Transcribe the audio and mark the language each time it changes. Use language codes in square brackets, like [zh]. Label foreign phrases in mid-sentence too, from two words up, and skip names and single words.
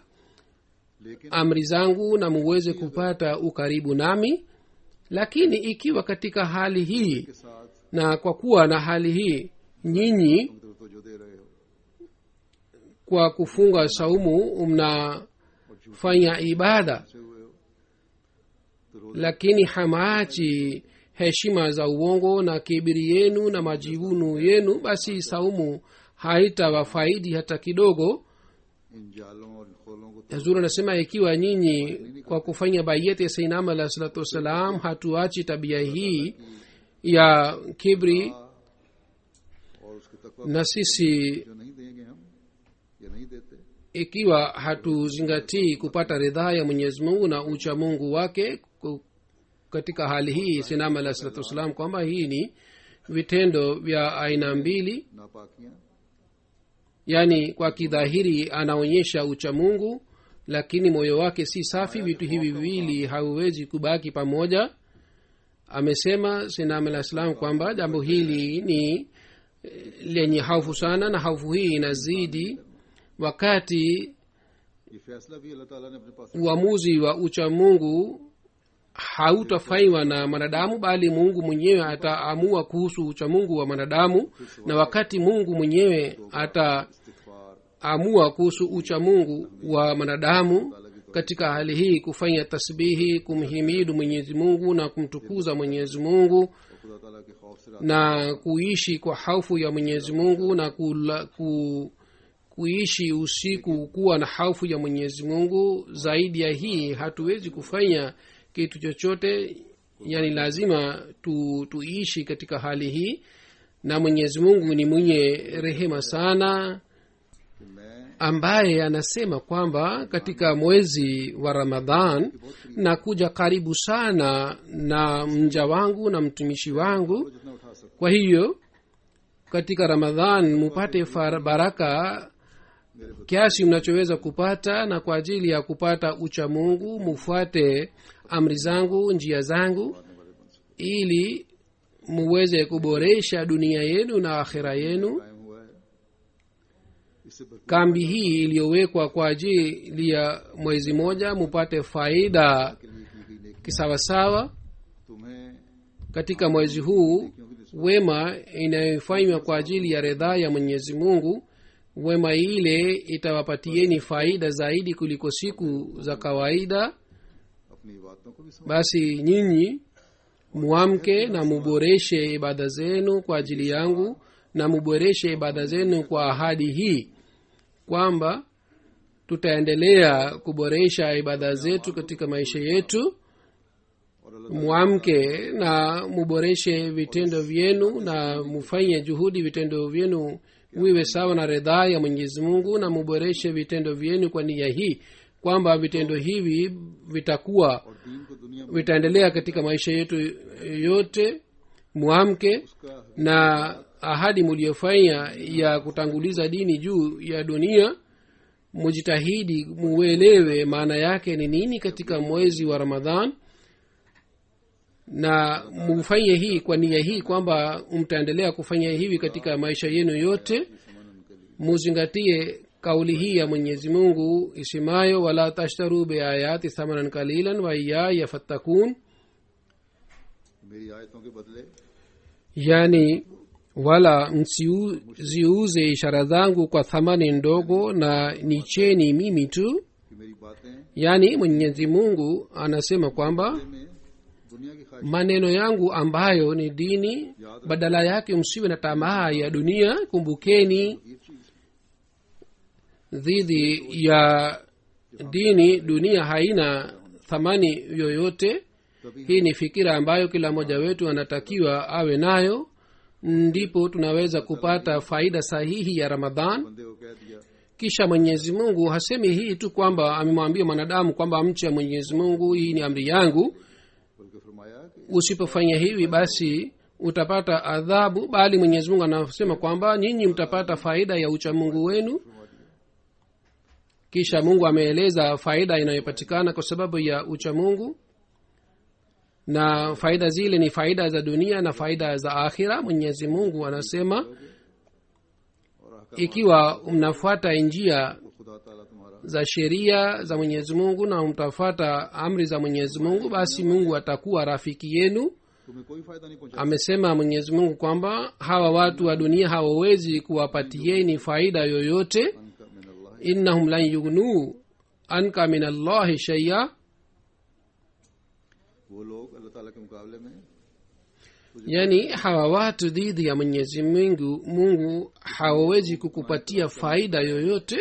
[ur] लेकिन [sw] amri zangu na muweze kupata ukaribu nami. Lakini ikiwa katika hali hii [ur] کے ساتھ [sw] na kwa kuwa na hali hii nyinyi [ur] تم تو جو دے رہے ہو [sw] kwa kufunga saumu mnafanya ibada [ur] سے ہوئے ہو تو روز [sw] lakini hamaachi heshima za uongo na kibiri yenu na majivuno yenu, basi saumu haitawafaidi hata kidogo. [ur] ان جالوں اور خولوں کو [sw] Hazur anasema ikiwa nyinyi kwa kufanya bayeti ya sainam [ar] عليه الصلاة والسلام [sw] hatuachi tabia hii ya kibri, [ur] اور اس کے تقویٰ [sw] na sisi [ur] جو نہیں دیں گے ہم یا نہیں دیتے [sw] ikiwa hatuzingatii kupata ridhaa ya mwenyezi mungu na ucha mungu wake katika hali hii sainam [ar] عليه الصلاة والسلام [sw] kwamba hii ni vitendo vya aina mbili, [ur] नापाकियां [sw] yaani kwa kidhahiri anaonyesha ucha mungu lakini moyo wake si safi. Vitu hivi viwili haviwezi kubaki pamoja. Amesema sainam [ar] عليه السلام [sw] kwamba jambo hili ni lenye haufu sana, na haufu hii inazidi wakati [ur] یہ فیصلہ بھی اللہ تعالیٰ نے اپنے پاس [sw] uamuzi wa ucha mungu hautafanywa na mwanadamu, bali mungu mwenyewe ataamua kuhusu ucha mungu wa mwanadamu. Na wakati mungu mwenyewe ataamua [ur] इस्तिगफार [sw] kuhusu ucha mungu wa mwanadamu, katika hali hii kufanya tasbihi, kumhimidu mwenyezi mungu na kumtukuza mwenyezi mungu [ur] اور خدا تعالیٰ کے خوف سے [sw] na kuishi kwa haufu ya mwenyezi mungu na kuishi usiku kuwa na haufu ya mwenyezi mungu. Zaidi ya hii hatuwezi kufanya kitu chochote, yani lazima tuishi katika hali hii. Na mwenyezi mungu ni mwenye rehema sana, [ur] کہ میں [sw] ambaye anasema kwamba katika mwezi wa Ramadhan na kuja karibu sana na mja wangu na mtumishi wangu. [ur] جتنا اٹھا سکتا [sw] Kwa hiyo katika ramadhan mupate baraka kiasi mnachoweza kupata, na kwa ajili ya kupata ucha mungu mufuate amri zangu, njia zangu, ili muweze kuboresha dunia yenu na akhira yenu. [ur] قائم ہوا ہے، اس سے بھرپور [sw] kambi hii iliyowekwa kwa ajili ya mwezi moja mupate faida [ur] کے لیے کی گئی نیکی [sw] kisawasawa [ur] तुम्हें [sw] katika mwezi huu. Wema inayofanywa kwa ajili ya ridhaa ya mwenyezi mungu, wema ile itawapatieni faida zaidi kuliko siku za kawaida. [ur] اپنی باتوں کو بھی سمجھ [sw] Basi nyinyi muamke na muboreshe ibada zenu kwa ajili yangu, na muboreshe ibada zenu kwa ahadi hii kwamba tutaendelea kuboresha ibada zetu katika maisha yetu. [ur] اور اللہ [sw] muamke na muboreshe vitendo vyenu na mufanye juhudi vitendo vyenu viwe sawa na ridhaa ya mwenyezi mungu, na muboreshe vitendo vyenu kwa nia hii kwamba vitendo hivi vitakuwa [ur] اور دین کو دنیا میں [sw] vitaendelea katika maisha yetu yote. muamke [ur] उसका [sw] na ahadi muliyofanya ya kutanguliza dini juu ya dunia, mujitahidi muelewe maana yake ni nini katika mwezi wa ramadhan, na mufanye hii kwa nia hii kwamba mtaendelea kufanya hivi katika maisha yenu yote. muzingatie kauli hii ya mwenyezi mungu isimayo, [ar] ولا تشتروا بآياتي ثمنا قليلا وإياي فاتقون, [ur] میری آیتوں کے بدلے [sw] yani wala msiuze ishara zangu kwa thamani ndogo, na nicheni mimi tu. [ur] کہ میری باتیں [sw] yani mwenyezi mungu anasema kwamba [ur] میں دنیا کی خواہش [sw] maneno yangu ambayo ni dini, badala yake msiwe na tamaa ya dunia. Kumbukeni [ur] یہ چیز [sw] dhidi ya dini, dunia haina thamani yoyote. [ur] तभी [sw] hii ni fikira ambayo kila mmoja wetu anatakiwa awe nayo, ndipo tunaweza kupata faida sahihi ya ramadhan. [ur] بندے کو کہہ دیا [sw] kisha mwenyezi mungu hasemi hii tu kwamba amemwambia mwanadamu kwamba mche mwenyezi mungu, hii ni amri yangu, [ur] بلکہ فرمایا کہ [sw] usipofanya hivi basi utapata adhabu, bali mwenyezi mungu anasema kwamba nyinyi mtapata faida ya uchamungu wenu. kisha mungu ameeleza faida inayopatikana kwa sababu ya uchamungu, na faida zile ni faida za dunia na faida za akhira. mwenyezi mungu anasema [ur] اور احکام [sw] ikiwa mnafuata njia [ur] خدا تعالیٰ تمہارا [sw] za sheria za mwenyezi mungu na mtafuata amri za mwenyezi mungu, basi mungu atakuwa rafiki yenu. [ur] تمہیں کوئی فائدہ نہیں پہنچا [sw] amesema mwenyezi mungu kwamba hawa watu wa dunia hawawezi kuwapatieni faida yoyote. [ur] उनका [ar] من الله إنهم لن يغنوا عنك من الله شيئا, [ur] وہ لوگ اللہ تعالیٰ کے مقابلے میں [sw] yani hawa watu dhidi ya mwenyezi mungu hawawezi kukupatia faida yoyote.